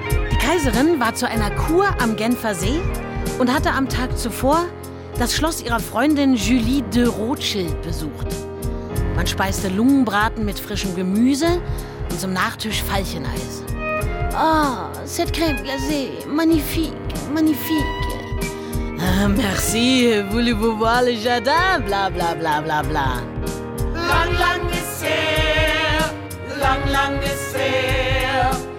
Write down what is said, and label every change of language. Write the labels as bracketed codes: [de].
[de] Die Kaiserin war zu einer Kur am Genfer See und hatte am Tag zuvor das Schloss ihrer Freundin Julie de Rothschild besucht. Man speiste Lungenbraten mit frischem Gemüse und zum Nachtisch Veilcheneis. [fr] Oh, cette crème glacée, magnifique, magnifique. Merci, voulez-vous voir le jardin? Bla bla bla bla bla. [de] Lang, lang ist her, lang, lang ist her.